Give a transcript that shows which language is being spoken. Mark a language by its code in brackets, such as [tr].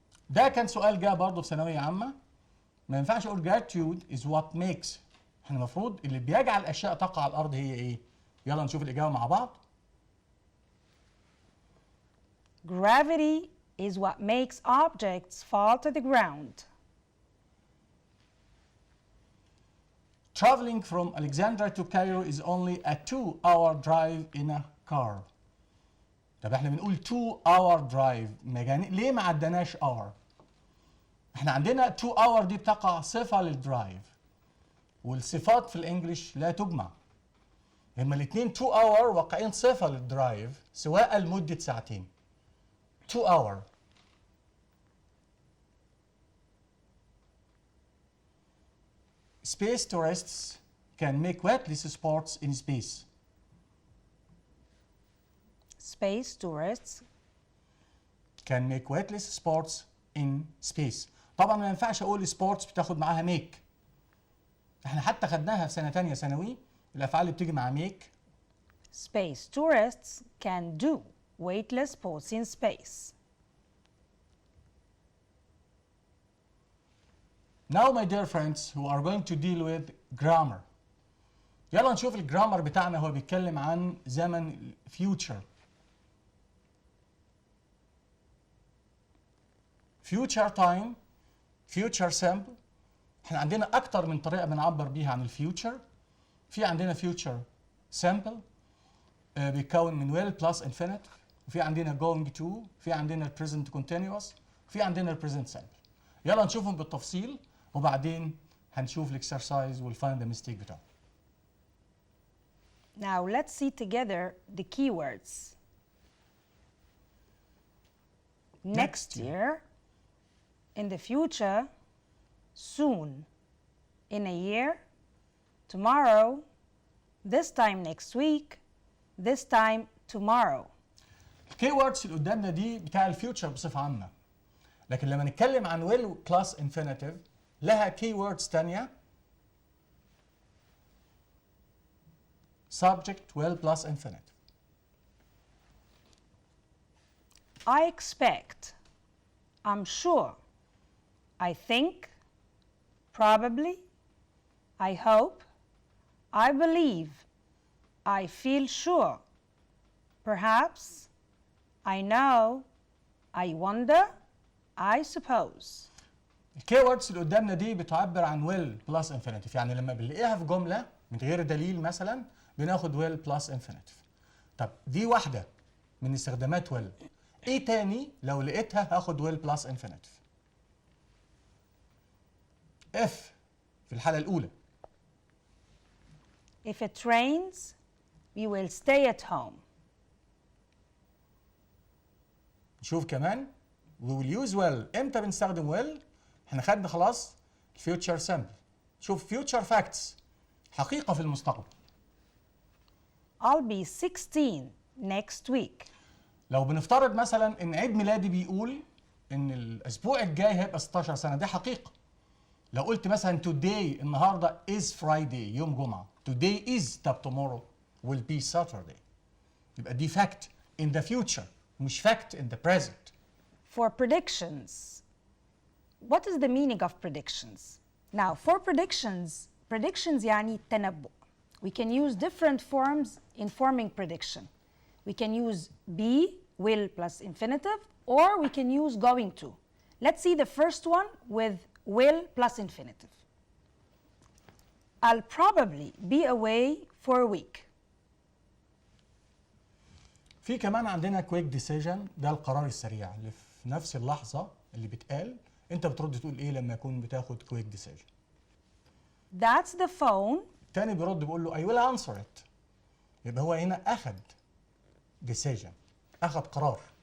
[ar] ده كان سؤال جاء برضه في ثانوية عامة. ما ينفعش اقول [en] gratitude is what makes [ar] احنا المفروض اللي بيجعل الاشياء تقع على الارض هي ايه؟ يلا نشوف الاجابه مع بعض. [en] Gravity is what makes objects fall to the ground. Traveling from Alexandria to Cairo is only a 2-hour drive in a car. [ar] طب احنا بنقول [en] 2-hour drive [ar] ليه ما عدناش hour؟ احنا عندنا 2 hour دي بتقع صفة للدرايف، والصفات في الانجليش لا تجمع. هما الاثنين 2 hour واقعين صفة للدرايف سواء لمدة ساعتين. [en] 2 hour. Space tourists can make weightless sports in space. Space tourists can make weightless sports in space. [ar] طبعا ما ينفعش اقول سبورتس بتاخد معاها ميك. احنا حتى خدناها في سنه ثانيه ثانوي، الافعال اللي بتيجي مع ميك. [en] Space tourists can do weightless sports in space. Now my dear friends who are going to deal with grammar. [ar] يلا نشوف الجرامر بتاعنا هو بيتكلم عن زمن future. [en] future time, future simple. [ar] احنا عندنا اكتر من طريقه بنعبر بيها عن الفيوتشر. في عندنا future simple بيتكون من [en] will plus infinitive، [ar] وفي عندنا going to، في عندنا present continuous، وفي عندنا present simple. يلا نشوفهم بالتفصيل وبعدين هنشوف الاكسرسايز والفايند ذا ميستيك بتاعه. [en] Now let's see together the keywords. Next year, in the future, soon, in a year, tomorrow, this time next week, this time tomorrow. [ar] الكيوردز اللي قدامنا دي بتاع الفيوتشر بصفة عامة، لكن لما نتكلم عن [en] will plus infinitive [ar] لها keywords تانية. [en] subject will plus infinitive. I expect, I'm sure, I think, probably, I hope, I believe, I feel sure, perhaps, I know, I wonder, I suppose. [ar] الكيوردز اللي قدامنا دي بتعبر عن [en] will plus infinitive، [ar] يعني لما بنلاقيها في جملة من غير دليل مثلا بناخد will plus infinitive. طب دي واحدة من استخدامات will. ايه تاني لو لقيتها هاخد [en] will plus infinitive؟ [ar] if في الحالة الأولى. [en] If it rains, we will stay at home. [ar] نشوف كمان [en] we will use will. [ar] امتى بنستخدم will؟ احنا خدنا خلاص future simple. شوف future facts حقيقة في المستقبل. [en] I'll be 16 next week. [ar] لو بنفترض مثلا ان عيد ميلادي بيقول ان الاسبوع الجاي هيبقى 16 سنة، دي حقيقة. لو قلت مثلا [en] today [ar] النهارده [en] is Friday [ar] يوم جمعة، [en] today is [ar] طب [en] tomorrow will be Saturday، [ar] يبقى دي [en] fact in the future [ar] مش [en] fact in the present. For predictions, what is the meaning of predictions? Now, for predictions [ar] يعني التنبؤ. [en] We can use different forms in forming prediction. We can use be, will plus infinitive, or we can use going to. Let's see the first one with will plus infinitive. I'll probably be away for a week. [ar] في كمان عندنا quick decision، ده القرار السريع اللي في نفس اللحظة اللي بتقال انت بترد تقول ايه لما يكون بتاخد quick decision. [en] That's the phone. [ar] التاني بيرد بيقول له [en] I will answer it. [ar] يبقى هو هنا أخد decision، أخد قرار.